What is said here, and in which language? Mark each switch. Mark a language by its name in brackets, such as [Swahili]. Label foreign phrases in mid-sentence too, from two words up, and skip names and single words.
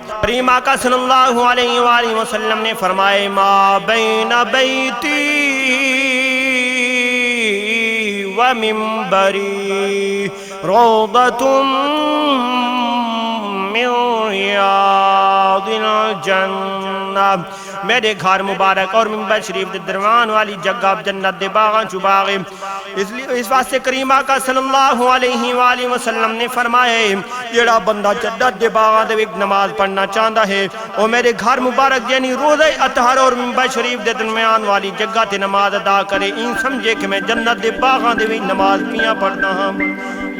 [Urdu] کریم آقا [Arabic] صلی اللہ علیہ وآلہ وسلم [Urdu] نے فرمایا [Arabic] ما بین بیتی و منبری روضۃ من ریاض جنہ [Punjabi] میرے گھر مبارک اور منبر شریف دے درمیان والی جگہ جنت دے باغاں چ باغ اس واسطے کریم آقا [Arabic] صلی اللہ علیہ وآلہ وسلم [Punjabi] نے فرمایا جڑا بندہ جنت دے باغاں دے وچ نماز پڑھنا چاہندا ہے او میرے گھر مبارک یعنی روضہ اطہر اور منبر شریف دے درمیان والی جگہ تے نماز ادا کرے این سمجھے کہ میں جنت دے باغاں دے وچ نماز پیاں پڑھدا ہاں